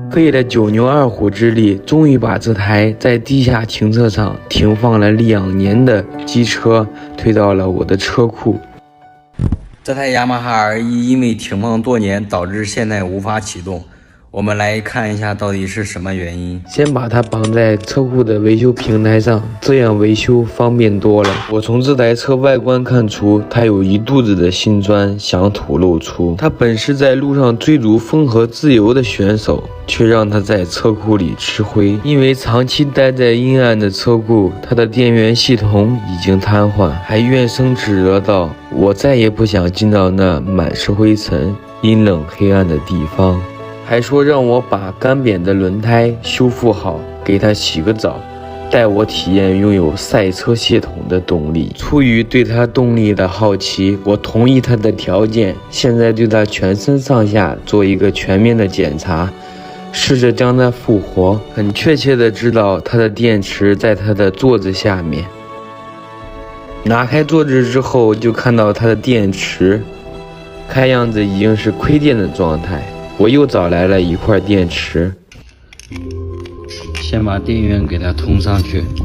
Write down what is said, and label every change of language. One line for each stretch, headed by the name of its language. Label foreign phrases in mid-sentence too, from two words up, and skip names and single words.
Chinese: 費了9牛2虎之力，終於把這台在地下停車場停放了2年的機車推到了我的車庫。這台雅馬哈 R1因為停放多年，導致現在無法啟動。我們來看一下到底是什麼原因。先把它綁在車庫的維修平台上，這樣維修方便多了。我從這台車外觀看出，它有一肚子的辛酸想吐露出。它本是在路上追逐風和自由的選手，卻讓它在車庫裡吃灰。因為長期待在陰暗的車庫，它的電源系統已經癱瘓，還怨聲載道道：“我再也不想進到那滿是灰塵、陰冷黑暗的地方。” 還說讓我把乾扁的輪胎修復好，給他洗個澡，帶我體驗擁有賽車系統的動力。出於對他動力的好奇，我同意他的條件，現在對他全身上下做一個全面的檢查，試着將它復活。很確切的知道他的電池在他的座子下面。拿開座子之後，就看到他的電池，看樣子已經是虧電的狀態。我又找來了一塊電池，先把電源給它通上去。